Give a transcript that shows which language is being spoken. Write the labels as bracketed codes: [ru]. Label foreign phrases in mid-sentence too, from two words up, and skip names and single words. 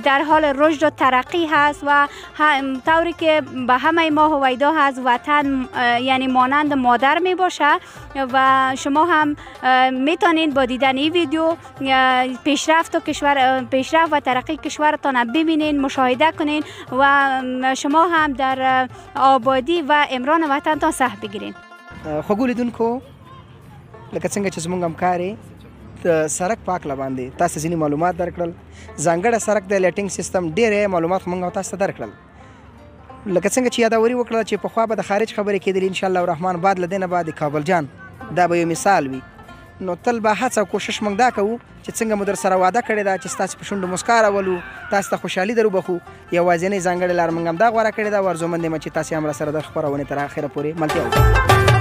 [fa] در حال رشد و ترقی هست و طوری که به همه ما هویدا هست وطن یعنی مانند مادر می باشه و شما هم میتونید با دیدن این ویدیو پیشرفت و ترقی کشورتان ببینین مشاهده کنین و شما هم در آبادی و امران وطنتان سهم بگیرین. [ps] خوږو لیدونکو لکه څنګه چې زموږ همکارې د سړک په هکله باندې تاسو ځینې معلومات درکړل ځانګړی سړک د لیټینګ سیستم ډېرې معلومات خو موږ او تاسو ته درکړل لکه څنګه چې یادوري وکړه چې پخوا به د خارج خبرې کېدلې انشاءالله الرحمن بعد له دې نه بعد کابل جان دا به یو مثال وي نو تل به هڅه او کوشش موږ دا کوو چې څنګه مو در سره وعده کړې ده چې ستاسو په شونډو مسکا راولو تاسو ته خوشحالي در وبخو یوازینۍ ځانګړې لار موږ هم دا غوره کړې ده ورزومند یم چې تاسې هم راسره د خپرونې تر اخره پورې ملتیا وکړئ.